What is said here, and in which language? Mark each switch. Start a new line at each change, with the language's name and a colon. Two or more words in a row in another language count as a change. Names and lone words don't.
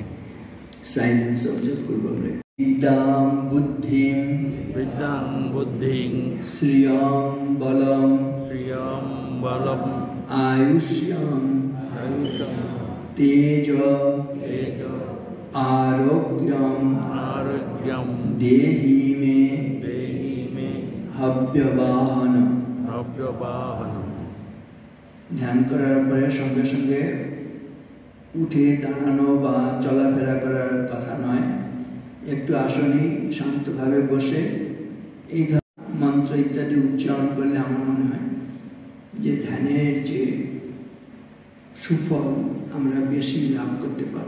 English: silence observe
Sanskrit: पूर्वक विद्यां बुद्धिं श्रियं बलं आयुष्यं तेज आरोग्यं देहि मे हव्यवाहन।
Bangla: ধ্যান করার পরে সঙ্গে সঙ্গে উঠে दाঁড়ানো বা চলাফেরা করার কথা নয়, একটু আসনে শান্তভাবে বসে এই মন্ত্র ইত্যাদি উচ্চারণ করলে আমার মনে হয় যে ধ্যানের যে সুফল আমরা বেশি লাভ করতে পারব।